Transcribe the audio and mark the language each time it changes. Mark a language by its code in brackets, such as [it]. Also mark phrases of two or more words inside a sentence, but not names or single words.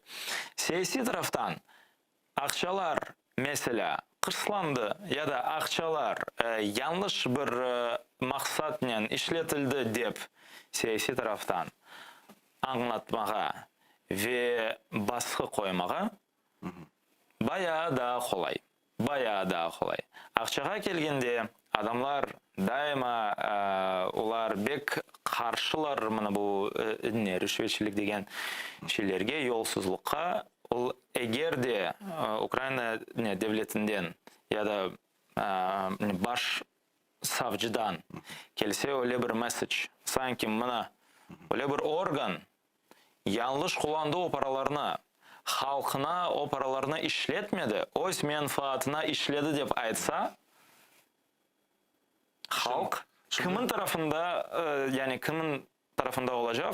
[crh] Siyasi taraftan akçalar mesela kırslandı ya da akçalar yanlış bir maksatla işletildi deyip siyasi taraftan anlatmaya ve baskı koymaya bayağı daha kolay. Bayağı daha kolay. Akçaga kelgende adamlar daima ular bek karşılar mana bu rüşvetçilik degen şeylerge, yolsuzlukka. Eğer de Ukrayna devletinden ya da baş savcıdan gelse öyle bir mesaj, sanki mana öyle bir organ yanlış kullandı o paralarını, halkına o paralarını işletmedi, öz menfaatına işledi deyip aytsa, halk kimin tarafında yani kimin tarafında olacak?